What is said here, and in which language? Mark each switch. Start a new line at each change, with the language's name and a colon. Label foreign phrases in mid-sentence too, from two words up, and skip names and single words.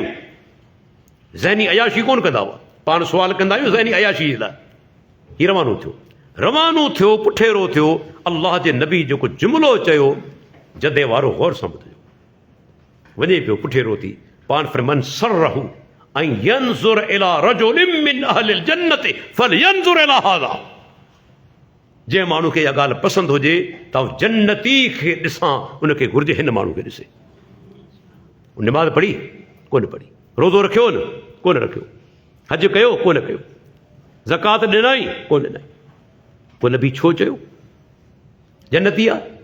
Sindhi: ज़हनी अयाशी कोन कंदा हुआ, पाण सुवाल कंदा आहियूं ज़हनी अयाशी जे लाइ। हीउ रवानो थियो पुठेरो थियो। अलाह जे नबी जेको जुमिलो चयो जदे वारो गौर सां ॿुधो वञे पियो पुठेरो थी। पाण फरमान
Arabic: سره أن ينظر إلى رجل من أهل الجنة فلينظر إلى هذا.
Sindhi: जंहिं माण्हू खे इहा ॻाल्हि पसंदि हुजे त जन्नती खे ॾिसां, उनखे घुर्जे हिन माण्हू खे ॾिसे। निमाज़ पढ़ी कोन पढ़ी, रोज़ो रखियो न कोन रखियो, हज कयो कोन कयो, ज़कात ॾिनई कोन ॾिनई, पोइ नबी छो चयो जन्नती आहे?